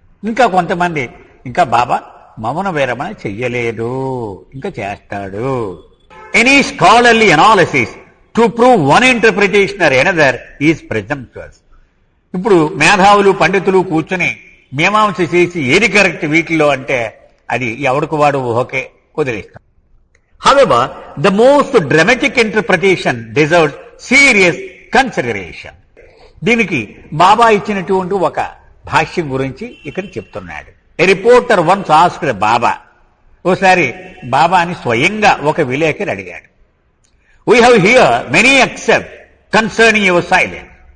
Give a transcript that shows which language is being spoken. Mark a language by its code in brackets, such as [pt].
[te] ఇంకా కొంతమంది ఇంకా బాబా మౌన విరమణ చెయ్యలేదు, ఇంకా చేస్తాడు. [en] Any scholarly analysis to prove one interpretation or another is presumptuous. [te] ఇప్పుడు మేధావులు పండితులు కూర్చొని మీమాంస చేసి ఏది కరెక్ట్ వీటిలో అంటే అది ఎవరికి వాడు ఊహకే వదిలేస్తాం. [en] However, the most dramatic interpretation deserves serious consideration. [te] దీనికి బాబా ఇచ్చినటువంటి ఒక భాష్యం గురించి ఇక్కడ చెప్తున్నాడు. [en] A reporter once asked Baba. [te] ఓసారి బాబాని స్వయంగా ఒక విలేకరి అడిగాడు, [en] We have hear many except concerning your silence.